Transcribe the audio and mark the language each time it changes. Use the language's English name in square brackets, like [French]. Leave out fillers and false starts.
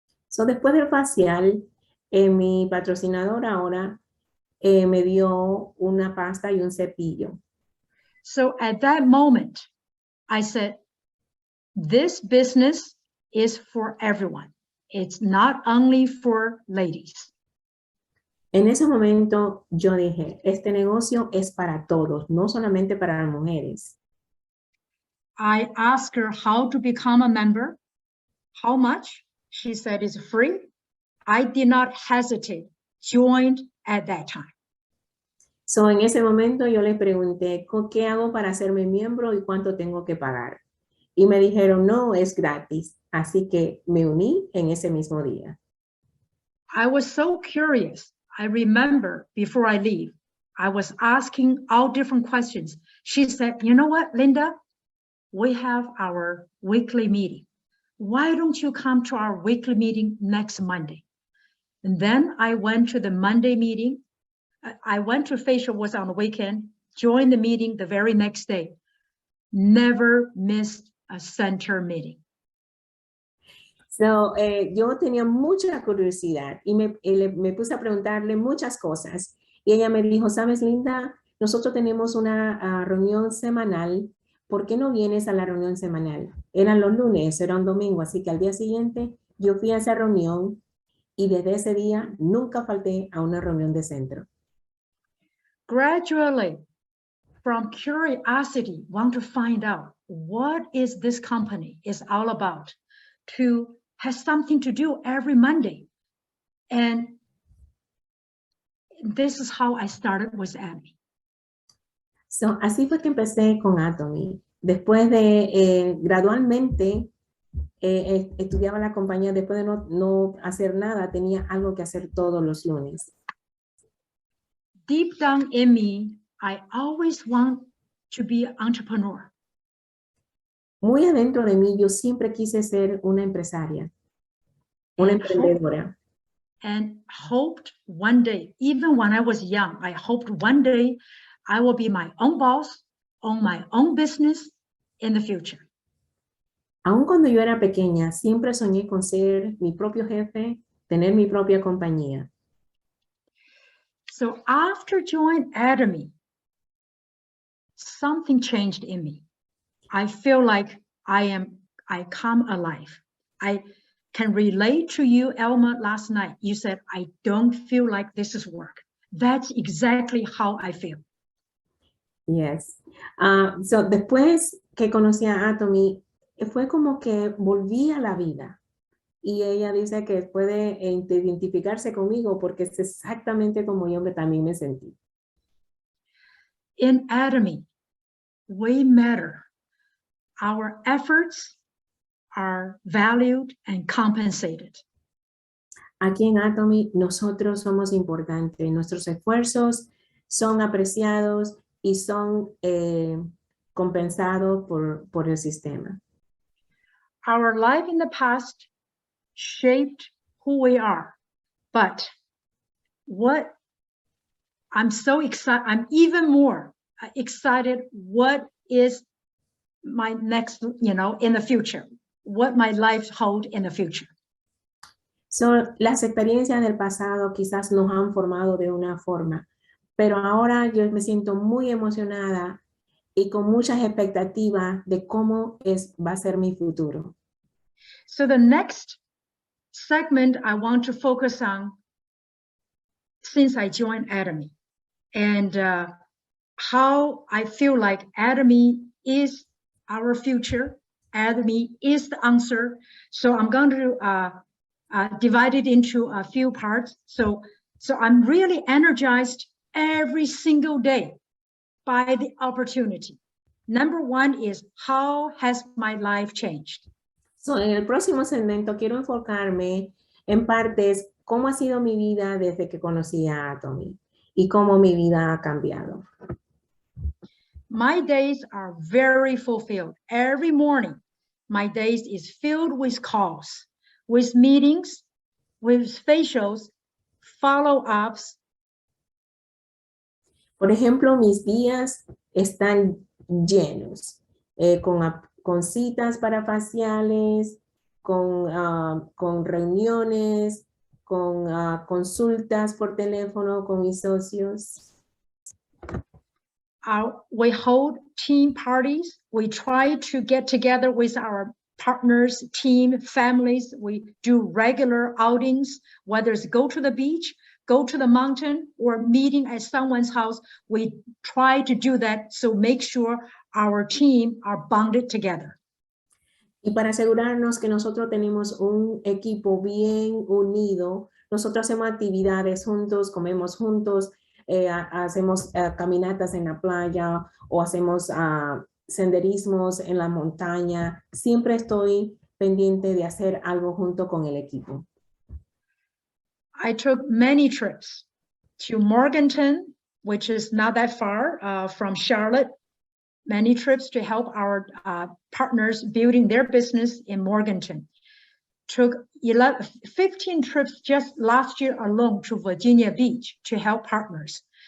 [Spanish] Después del facial, mi patrocinador ahora me dio una pasta y un cepillo. [English] So at that moment, I said, this business is for everyone. It's not only for ladies. [Spanish] En ese momento yo dije, este negocio es para todos, no solamente para las mujeres. [English] I asked her how to become a member, how much. She said it's free. I did not hesitate, joined at that time. [Spanish] So, en ese momento yo le pregunté, ¿qué hago para hacerme miembro y cuánto tengo que pagar? Y me dijeron, no, es gratis. Así que me uní en ese mismo día. [English] I was so curious. I remember before I leave, I was asking all different questions. She said, you know what, Linda? We have our weekly meeting. Why don't you come to our weekly meeting next Monday? And then I went to the Monday meeting. I went to facial, was on the weekend, joined the meeting the very next day. Never missed a center meeting. [Spanish] So, yo tenía mucha curiosidad y me puse a preguntarle muchas cosas. Y ella me dijo, ¿sabes, Linda? Nosotros tenemos una reunión semanal. ¿Por qué no vienes a la reunión semanal? Eran los lunes, era un domingo, así que al día siguiente yo fui a esa reunión y desde ese día nunca falté a una reunión de centro. [English] Gradually, from curiosity, want to find out what is this company is all about, to has something to do every Monday. And this is how I started with Atomy. [Spanish] So, así fue que empecé con Atomy. Después de gradualmente estudiaba la compañía, después de no hacer nada, tenía algo que hacer todos los lunes. [English] Deep down in me, I always want to be an entrepreneur. [Spanish] Muy adentro de mí, yo siempre quise ser una empresaria, una emprendedora. [English] And hoped one day, even when I was young, I hoped one day I will be my own boss, own my own business in the future. [Spanish] Aun cuando yo era pequeña, siempre soñé con ser mi propio jefe, tener mi propia compañía. [English] So after joining Atomy, something changed in me. I feel like I come alive. I can relate to you, Elma, last night. You said, I don't feel like this is work. That's exactly how I feel. Yes. [Spanish] So después que conocí a Atomy, fue como que volví a la vida. Y ella dice que puede identificarse conmigo porque es exactamente como yo también me sentí. [English] In Atomy, we matter. Our efforts are valued and compensated. [Spanish] Aquí en Atomy, nosotros somos importantes. Nuestros esfuerzos son apreciados y son compensados por el sistema. [English] Our life in the past shaped who we are, but what I'm so excited, I'm even more excited what is my next, in the future, what my life hold in the future. [Spanish] So, las experiencias del pasado quizás nos han formado de una forma, pero ahora yo me siento muy emocionada y con muchas expectativas de cómo va a ser mi futuro. [English] So the next segment I want to focus on since I joined Atomy and how I feel like Atomy is our future. Atomy is the answer. So I'm going to divide it into a few parts. So I'm really energized every single day by the opportunity. Number one is, how has my life changed? [Spanish] So, en el próximo segmento quiero enfocarme en partes cómo ha sido mi vida desde que conocí a Atomy y cómo mi vida ha cambiado. [English] My days are very fulfilled. Every morning, my days is filled with calls, with meetings, with facials, follow-ups. [Spanish] Por ejemplo, mis días están llenos, con citas para faciales, con reuniones, con consultas por teléfono con mis socios. [English] We hold team parties. We try to get together with our partners, team, families. We do regular outings, whether it's go to the beach, go to the mountain, or meeting at someone's house. We try to do that, so make sure our team are bonded together. [Spanish] Y para asegurarnos que nosotros tenemos un equipo bien unido, nosotros hacemos actividades juntos, comemos juntos, hacemos caminatas en la playa o hacemos senderismos en la montaña. Siempre estoy pendiente de hacer algo junto con el equipo. [English] I took many trips to Morganton, which is not that far from Charlotte. Many trips to help our partners building their business in Morganton. Took 15 trips just last year alone to Virginia Beach to help partners.